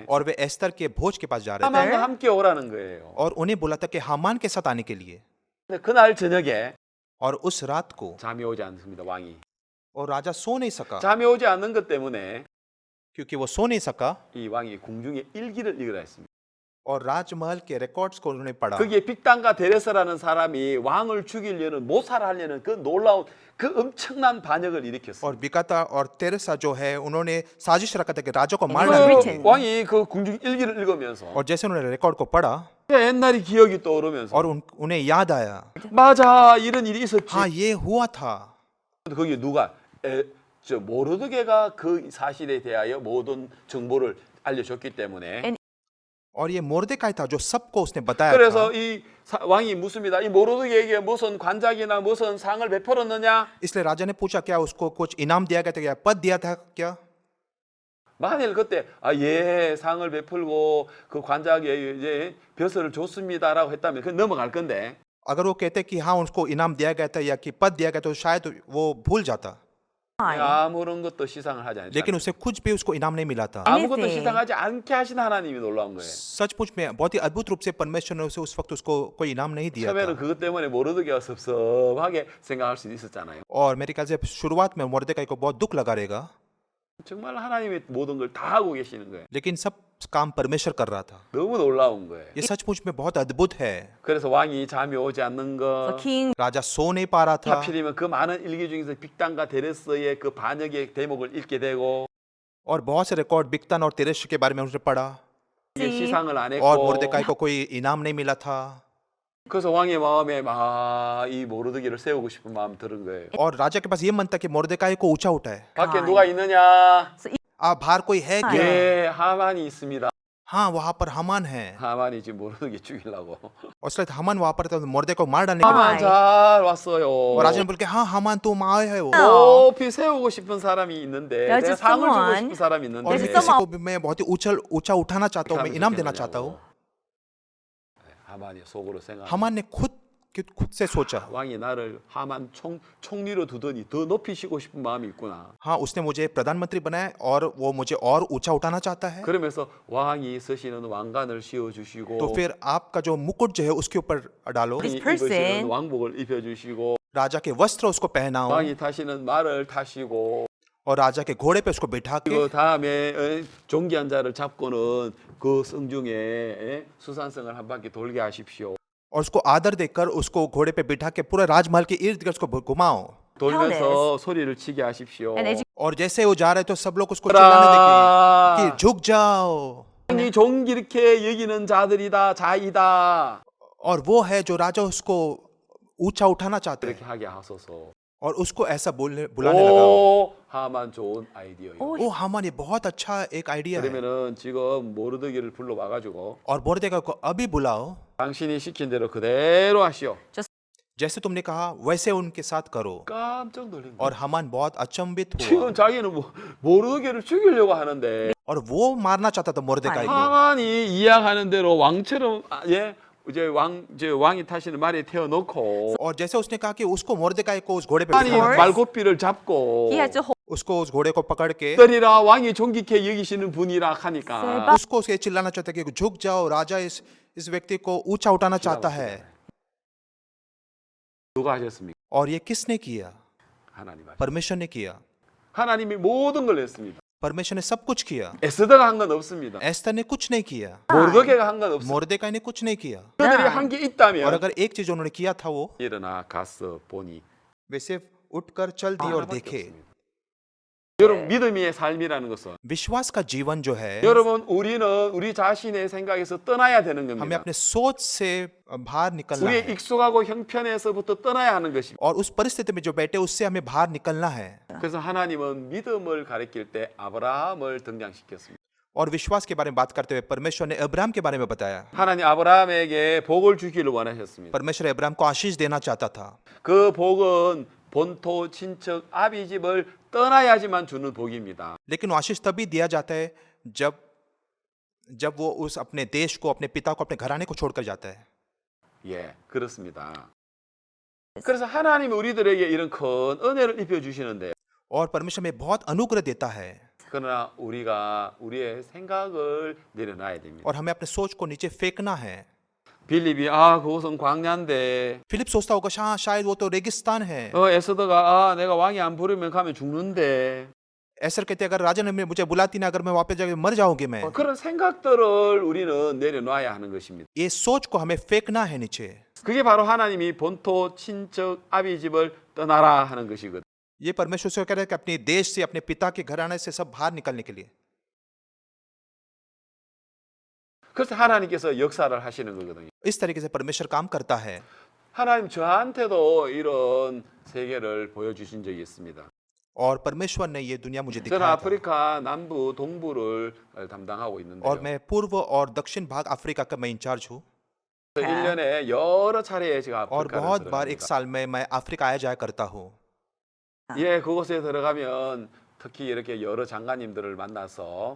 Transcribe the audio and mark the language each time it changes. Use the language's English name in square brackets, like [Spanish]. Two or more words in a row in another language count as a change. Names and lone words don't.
[Hindi] और वे एस्तर के भोज के पास जा रहे थे [Korean] 하만과 함께 오라는 거예요. [Hindi] और उन्हें बोला था कि हामान के साथ आने के लिए। [Korean] 근데 그날 저녁에 [Hindi] और उस रात को [Korean] 잠이 오지 않습니다. 왕이 [Hindi] और राजा सो नहीं सका। [Korean] 잠이 오지 않는 것 때문에 [Hindi] क्योंकि वो सो नहीं सका [Korean] 이 왕이 궁중에 일기를 읽으라 했습니다. [Hindi] और राजमहल के रिकॉर्ड्स को उन्होंने पढ़ा। [Korean] 거기에 빅단과 데레스라는 사람이 왕을 죽이려는 모살하려는 그 놀라운 그 엄청난 반역을 일으켰어요. [Hindi] और बिकाता और तेरेसा जो है उन्होंने साजिश रखा था कि राजा को मार [Korean] 그 [Hindi] डालेंगे। [English] written. [Korean] 왕이 그 궁중 일기를 읽으면서 [Hindi] और जैसे उन्होंने रिकॉर्ड को पढ़ा [Korean] 옛날이 기억이 떠오르면서 [Hindi] और उन्हें याद आया, [Korean] 맞아 이런 일이 있었지. [Hindi] हाँ ये हुआ था। [Korean] 거기 누가 모르드게가 그 사실에 대하여 모든 정보를 알려줬기 때문에 [Hindi] और ये मोर्देकाई था जो सबको उसने बताया था। [Korean] 그래서 이 왕이 묻습니다. 이 모르드게에게 무슨 관작이나 무슨 상을 베풀었느냐? [Hindi] इसलिए राजा ने पूछा क्या उसको कुछ इनाम दिया गया था, क्या पद दिया था क्या? [Korean] 만일 그때 예 상을 베풀고 그 관작에 이제 벼슬을 줬습니다라고 했다면 그 넘어갈 건데 [Hindi] अगर वो कहते कि हाँ उसको इनाम दिया गया था या कि पद दिया गया तो शायद वो भूल जाता। [Korean] 아무런 것도 시상을 하지 않았다. [Hindi] लेकिन उसे कुछ भी उसको इनाम नहीं मिला था। [Korean] 아무것도 [English] Anything. [Korean] 시상하지 않게 하신 하나님이 놀라운 거예요. [Hindi] सचमुच में बहुत ही अद्भुत रूप से परमेश्वर ने उसे उस वक्त उसको कोई इनाम नहीं दिया [Korean] 처음에는 [Hindi] था। [Korean] 그것 때문에 모르드게가 섭섭하게 생각할 수 있었잖아요. [Hindi] और मेरे ख्याल से शुरुआत में मोर्देकाई को बहुत दुख लगा रहेगा, [Korean] 정말 하나님이 모든 걸 다 하고 계시는 거예요. [Hindi] लेकिन सब काम परमेश्वर कर रहा था। [Korean] 너무 놀라운 거예요. [Hindi] ये सचमुच में बहुत अद्भुत है। [Korean] 그래서 왕이 잠이 오지 않는 [English] So [Korean] 거, [English] king [Hindi] राजा सो नहीं पा रहा था [Korean] 하필이면 그 많은 일기 중에서 빅단과 데레스의 그 반역의 대목을 읽게 되고 [Hindi] और बहुत से रिकॉर्ड बिक्तान और तिरश के बारे में उसने पढ़ा [Korean] 이게 시상을 안 [Hindi] और [Korean] 했고 [Hindi] मोर्देकाई को कोई इनाम नहीं मिला था। [Korean] 그래서 왕의 마음에 막 이 모르드기를 세우고 싶은 마음 들은 거예요. [Hindi] और राजा के पास ये मन था कि मोर्देकाई को ऊंचा उठाए। [Korean] 밖에 누가 있느냐? [Hindi] बाहर कोई है क्या? [Korean] 예, 하만이 있습니다. [Hindi] हाँ वहाँ पर हमान है। [Korean] 하만이 지금 모르드기 죽이려고. [Hindi] और इसलिए हमान वहाँ पर था, मोर्देकाई को मार डालने के लिए। [Korean] 하만 잘 왔어요. [Hindi] और राजा ने बोल के हाँ हमान तुम आए है वो। [Korean] 높이 세우고 싶은 사람이 있는데 [English] There's [Korean] 내가 [English] just [Korean] 상을 주고 [English] someone- [Korean] 싶은 사람이 [Hindi] और [Korean] 있는데 [Hindi] मैं [English] There's [Hindi] किसी को भी मैं बहुत ही ऊंचा उठाना चाहता हूँ, मैं इनाम देना चाहता हूँ। [Korean] 하만이 속으로 생각. [Hindi] हमान ने खुद से सोचा, [Korean] 왕이 나를 하만 총리로 두더니 더 높이시고 싶은 마음이 있구나. [Hindi] हाँ उसने मुझे प्रधानमंत्री बनाया और वो मुझे और ऊंचा उठाना चाहता है। [Korean] 그러면서 왕이 쓰시는 왕관을 씌워 주시고 [Hindi] तो फिर आपका जो मुकुट जो है उसके ऊपर डालो, [English] This [Korean] 입으시는 [English] person- [Korean] 왕복을 입혀 주시고 [Hindi] राजा के वस्त्र उसको पहनाओ [Korean] 왕이 타시는 말을 타시고 [Hindi] और राजा के घोड़े पे उसको बिठा के [Korean] 그 다음에 종기한 자를 잡고는 그 성중에 수산성을 한 바퀴 돌게 하십시오. [Hindi] और उसको आदर देकर उसको घोड़े पे बिठा के पूरे राजमहल के इर्द गिर्द उसको घुमाओ। [Korean] 돌면서 소리를 치게 하십시오. [English] And as you [Hindi] और जैसे वो जा रहे तो सब लोग उसको चिल्लाने देखे कि [Korean] 라 [Hindi] झुक जाओ। [Korean] 왕이 존귀롭게 여기는 자들이다 자이다 [Hindi] और वो है जो राजा उसको ऊंचा उठाना चाहते [Korean] 그렇게 [Hindi] हैं [Korean] 하게 하소서. [Hindi] और उसको ऐसा बुलाने लगा। [Korean] 오 하만 좋은 아이디어예요. [Hindi] ओ हामान ये बहुत अच्छा एक आइडिया है। [Korean] 그러면은 지금 모르드기를 불러와가지고 [Hindi] और मोर्देकाई को अभी बुलाओ, [Korean] 당신이 시킨 대로 그대로 하시오. [Hindi] जैसे तुमने कहा वैसे उनके साथ करो। [Korean] 깜짝 놀란 거예요. [Hindi] और हामान बहुत अचंभित हुआ [Korean] 지금 자기는 모르드기를 죽이려고 하는데 [Hindi] और वो मारना चाहता था मोर्देकाई को। [Korean] 하만이 이야기하는 대로 왕처럼 이제 왕이 타시는 말에 태워놓고 [Hindi] और जैसे उसने कहा कि उसको मोर्देकाई को उस घोड़े पे [Korean] 하만이 [Hindi] बिठाना, [Korean] 말고삐를 잡고 [English] he had to hold [Hindi] उसको उस घोड़े को पकड़ के [Korean] 떨이라 왕이 존귀케 여기시는 분이라 하니까 [Hindi] उसको उसे चिल्लाना चाहता है कि झुक जाओ, राजा इस व्यक्ति को ऊंचा उठाना चाहता है। [Korean] 누가 하셨습니까? [Hindi] और ये किसने किया? [Korean] 하나님 하셨습니다. [Hindi] परमेश्वर ने किया। [Korean] 하나님이 모든 걸 했습니다. [Hindi] परमेश्वर ने सब कुछ किया। [Korean] 에스더가 한 건 없습니다. [Hindi] एस्तर ने कुछ नहीं किया, [Korean] 모르드게가 한 건 없습니다. [Hindi] मोर्देकाई ने कुछ नहीं किया। [Korean] 그들이 한 게 [Hindi] और [Korean] 있다면 [Hindi] अगर एक चीज उन्होंने किया था वो [Korean] 일어나 갔어 보니 [Hindi] वे सिर्फ उठकर चल दिए और [Korean] 하나밖에 [Hindi] देखे। [Korean] 없습니다. 여러분 믿음의 삶이라는 것은 [Hindi] विश्वास का जीवन जो है, [Korean] 여러분 우리는 우리 자신의 생각에서 떠나야 되는 [Hindi] हमें [Korean] 겁니다. [Hindi] अपने सोच से बाहर निकलना [Korean] 우리의 [Hindi] है [Korean] 익숙하고 형편에서부터 떠나야 하는 것입니다. [Hindi] और उस परिस्थिति में जो बैठे उससे हमें बाहर निकलना है। [Korean] 그래서 하나님은 믿음을 가리킬 때 아브라함을 등장시켰습니다. [Hindi] और विश्वास के बारे में बात करते हुए परमेश्वर ने अब्राहम के बारे में बताया। [Korean] 하나님 아브라함에게 복을 주기를 원하셨습니다. [Hindi] परमेश्वर अब्राहम को आशीष देना चाहता था। [Korean] 그 복은 본토 친척 아비 집을 떠나야지만 주는 복입니다. [Hindi] लेकिन वो आशीष तभी दिया जाता है जब वो उस अपने देश को, अपने पिता को, अपने घराने को छोड़कर जाता है। [Korean] 예, 그렇습니다. 그래서 하나님이 우리들에게 이런 큰 은혜를 입혀 주시는데 [Hindi] और परमेश्वर में बहुत अनुग्रह देता है [Korean] 그러나 우리가 우리의 생각을 내려놔야 됩니다. [Hindi] और हमें अपने सोच को नीचे फेंकना है। [Korean] 빌립이 그곳은 광야인데 [Hindi] फिलिप सोचता होगा शायद वो तो रेगिस्तान है। [Korean] 에스더가 내가 왕이 안 부르면 가면 죽는데 [Hindi] ऐसा कहते अगर राजा ने मुझे बुलाती ना, अगर मैं वापस जाकर मर जाऊंगी मैं। [Korean] 그런 생각들을 우리는 내려놔야 하는 것입니다. [Hindi] ये सोच को हमें फेंकना है नीचे। [Korean] 그게 바로 하나님이 본토 친척 아비 집을 떠나라 하는 것이거든요. [Hindi] ये परमेश्वर से कह रहा है कि अपने देश से, अपने पिता के घराने से सब बाहर निकलने के लिए। [Korean] 그래서 하나님께서 역사를 하시는 거거든요. [Hindi] इस तरीके से परमेश्वर काम करता है। [Korean] 하나님 저한테도 이런 세계를 보여주신 적이 있습니다. [Hindi] और परमेश्वर ने ये दुनिया मुझे [Korean] 저는 [Hindi] दिखाया था [Korean] 아프리카 남부 동부를 담당하고 [Hindi] और [Korean] 있는데요. [Hindi] मैं पूर्व और दक्षिण भाग अफ्रीका का मैं इंचार्ज हूँ [Korean] 1년에 여러 차례 제가 [Hindi] और [Korean] 아프리카를 [Hindi] बहुत बार एक [Korean] 들어갑니다. [Hindi] साल में मैं अफ्रीका आया जाया करता हूँ [Korean] 예, 그곳에 들어가면 특히 이렇게 여러 장관님들을 만나서